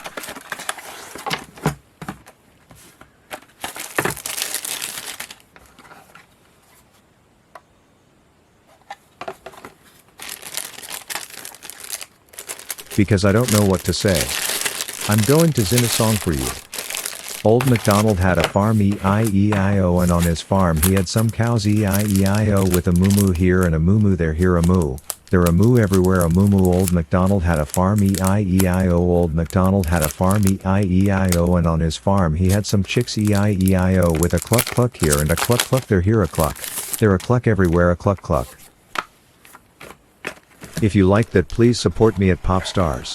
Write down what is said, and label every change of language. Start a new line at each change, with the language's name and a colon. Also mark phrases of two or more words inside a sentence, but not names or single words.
English: Because I don't know what to say, I'm going to sing a song for you. Old MacDonald had a farm E-I-E-I-O, and on his farm he had some cows E-I-E-I-O, with a moo-moo here and a moo-moo there, here a moo, there a moo, everywhere a moo-moo. Old MacDonald had a farm E-I-E-I-O. Old MacDonald had a farm E-I-E-I-O, and on his farm he had some chicks E-I-E-I-O, with a cluck cluck here and a cluck cluck there, here a cluck, there a cluck, everywhere a cluck cluck. If you like that, please support me at Pop Stars.